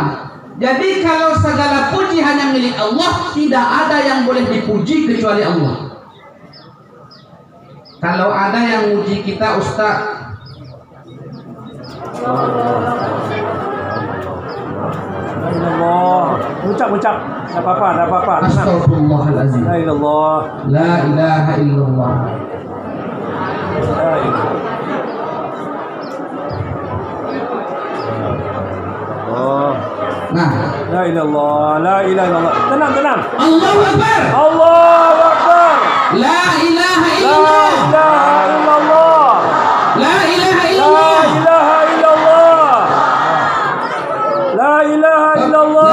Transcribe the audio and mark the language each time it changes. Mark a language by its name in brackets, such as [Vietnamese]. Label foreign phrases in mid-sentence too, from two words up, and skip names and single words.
[Indonesian] Jadi kalau segala puji hanya milik Allah, tidak ada yang boleh dipuji kecuali Allah. Kalau ada yang muji kita, Ustaz, Allah, ucap, enggak apa-apa. [Arabic] Astagfirullahaladzim. لا إلا الله. لا إله إلا الله. Nah, لا إلا الله، لا إله إلا الله. [Indonesian] Tenang. [Arabic] الله أكبر. الله أكبر. لا إله La illallah. إله إلا الله. لا إله La illallah. إله إلا الله. لا إله إلا الله.